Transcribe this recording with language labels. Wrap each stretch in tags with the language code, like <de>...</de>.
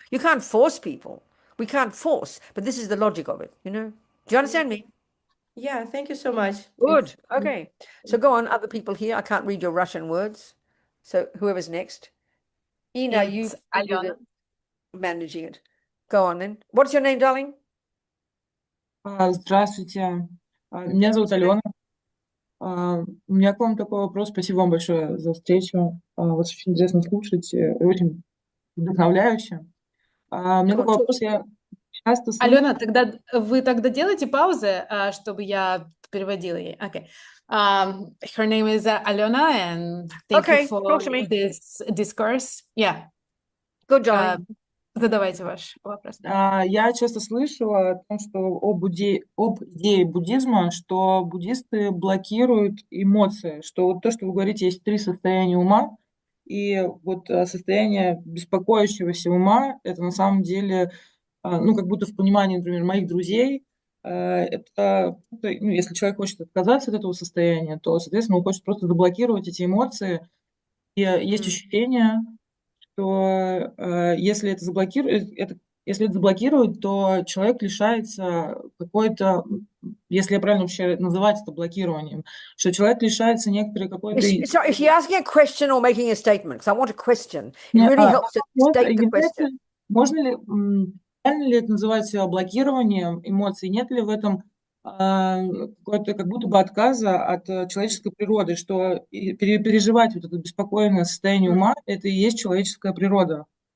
<en>You can't force people. We can't force, but this is the logic of it, Do you understand me? Yeah, thank you so much. Good. Okay. So go on, other people here. I can't read your Russian words. So whoever's next. Ina, you do the managing it. Go on then. What's your name, darling?</en> <ru>Здравствуйте, меня зовут Алена. У меня к вам такой вопрос. Спасибо вам большое за встречу. Вас очень интересно слушать, очень вдохновляюще. У меня такой вопрос. Я часто слышу... Алена, вы тогда делайте паузы, чтобы я переводила ей.</ru> <en>Okay. Her name is Alena, and thank you for this discourse. Yeah. Good, darling.</en> <ru>Задавайте ваш вопрос. Я часто слышу о том, что об идее буддизма, что буддисты блокируют эмоции, что вот то, что вы говорите, есть 3 состояния ума, и вот состояние беспокоящегося ума, это на самом деле, как будто в понимании, например, моих друзей, это, если человек хочет отказаться от этого состояния, то, соответственно, он хочет просто заблокировать эти эмоции, и есть ощущение, что если это заблокируют, то человек лишается какой-то, если я правильно вообще называть это блокированием, что человек лишается некоторой какой-то...</ru> <en>Sorry, is she asking a question or making a statement? Because I want a question. It really helps to state the question.</en> <ru>Можно ли, правильно ли это называть блокированием эмоций? Нет ли в этом какого-то как будто бы отказа от человеческой природы, что переживать вот это беспокойное состояние ума, это и есть человеческая природа.</ru>